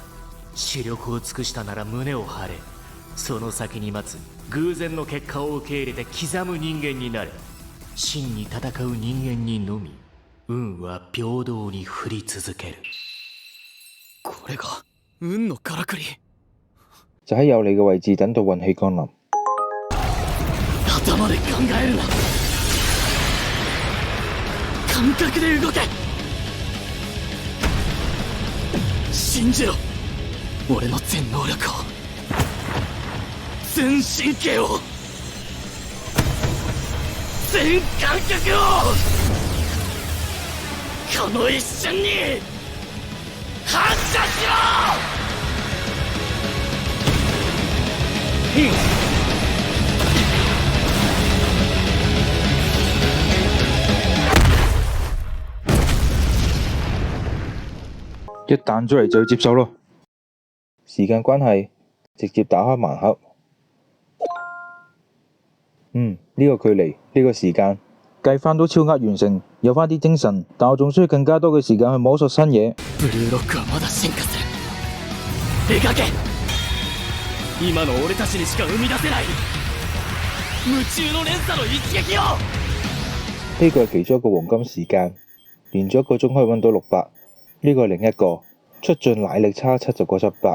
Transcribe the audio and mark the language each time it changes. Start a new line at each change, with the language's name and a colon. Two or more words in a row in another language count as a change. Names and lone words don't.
Japanese: 視力を尽くしたなら胸を張れ。その先に待つ偶然の結果を受け入れて刻む人間になれ。真に戦う人間にのみ運は平等に降り続ける。これが運のからくり。
Cantonese: 就喺有你嘅位置等到運氣降臨。
Japanese: 頭で考えるな。感覚で動け。信じろ。俺の全能力を、全神経を、全感覚をこの一瞬に反射しろ。
Cantonese: 一彈出嚟就要接受咯。時間關係，直接打開盲盒。呢個距離，呢個時間，計翻都超額完成，有翻啲精神，但我仲需要更加多嘅時間去摸索新嘢。
Japanese: ブルーロックはまだ進化する。描け。今の俺たちにしか生み出せない夢中の連鎖の一撃を。
Cantonese: 呢個係其中一個黃金時間，連續1個鐘可以揾到600。呢個係另一個，出盡奶力差7就過700。